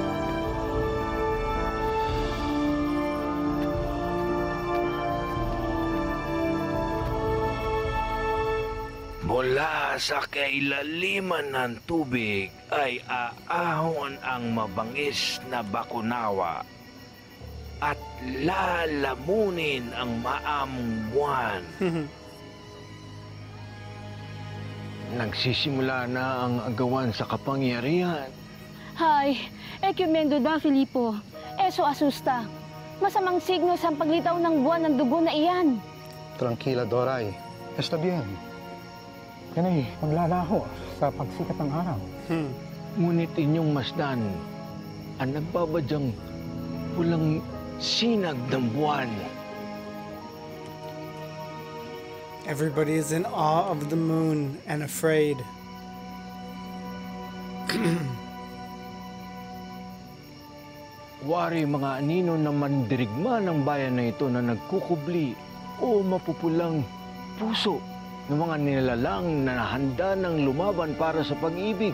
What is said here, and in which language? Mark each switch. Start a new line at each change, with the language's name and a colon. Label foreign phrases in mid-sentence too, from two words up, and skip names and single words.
Filipino: Mula sa kailaliman ng tubig ay aahon ang mabangis na bakunawa at lalamunin ang maamong buwan. Nagsisimula na ang agawan sa kapangyarihan.
Spanish: Hay, ekumendo da, Filipo. Eso asusta.
Filipino: Masamang signo sa paglitaw ng buwan ng dugo na iyan.
Spanish: Tranquila, Doray. Está bien.
Filipino: Yan ay maglalaho sa pagsikat ng araw. Ngunit inyong masdan ang nagbabadyang pulang sinag ng buwan.
English: Everybody is in awe of the moon and afraid.
Filipino: Wari mga anino na mandirigma ng bayan na ito na nagkukubli o mapupulang puso ng mga nilalang na handa ng lumaban para sa pag-ibig.